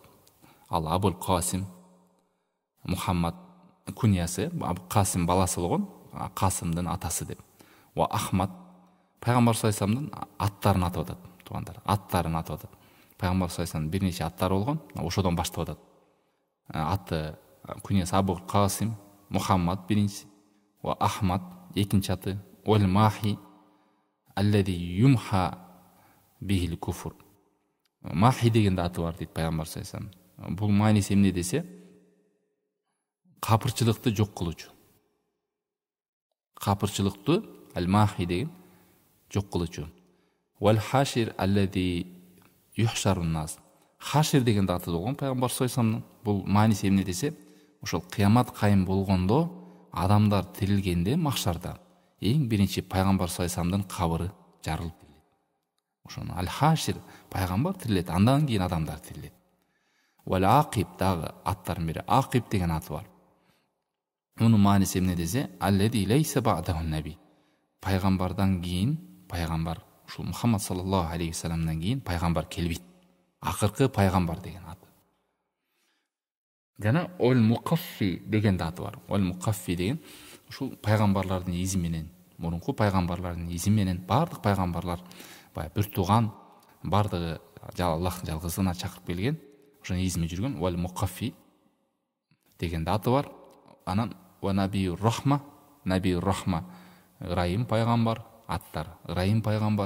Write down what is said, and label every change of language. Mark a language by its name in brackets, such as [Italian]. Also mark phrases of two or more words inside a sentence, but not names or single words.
[Kyrgyz] Ал Абул Касим Мухаммад куньясы, Касим баласы болгон, Касимдин атасы деп. Ва Ахмад пайгамбар [Arabic] صلى الله عليه وسلم [Kyrgyz] аттарын атап атат, туугандар, аттарын атап атат. пайгамбар саллаллаху бир нече аттары болгон. Ошодон баштап атат. Аты күнөсү Абул Касим, Мухаммад биринчи, ва Ахмад экинчи аты, [Arabic] والماحي الذي يمحى به الكفر. [Kyrgyz] Махи деген да аты бар дейт пайгамбар саллаллаху. Бул мааниси эмне десе, капырчылыкты жок кылуучу. Капырчылыкты ал-Махи деген жок кылуучу. [Arabic] والحاشر الذي يحشر الناس. [Kyrgyz] Хашир деген да аты болгон пайгамбар саллаллаху. Бул мааниси эмне десе, ошол кыямат кайым болгондо адамдар тирилгенде махшарда эң биринчи пайгамбар саллаллаху кабыры жарылып тирилет. Ошону ал-Хашир пайгамбар тирилет, андан кийин адамдар тирилет. Вал Акиб дагы аттардын бири, Акиб деген аты бар. Мунун мааниси эмне десе, [Arabic] الذي ليس بعده نبي. [Kyrgyz] Пайгамбардан кийин пайгамбар, ушул Мухаммад [Arabic] صلى الله عليه وسلم [Kyrgyz] кийин пайгамбар келбейт. Акыркы пайгамбар деген аты. Жана Ол Мукаффи деген да аты бар. Ол Мукаффи деген ушул пайгамбарлардын изи менен, мурунку пайгамбарлардын изи менен бардык пайгамбарлар баягы бир тууган, бардыгы Аллахтын жалгызына чакырып келген, ошонун изиме жүргөн Ол Мукаффи деген да аты бар. Анан ва Набиюр Рахма, Набиюр Рахма ырайым пайгамбар, аттар ырайым пайгамбар.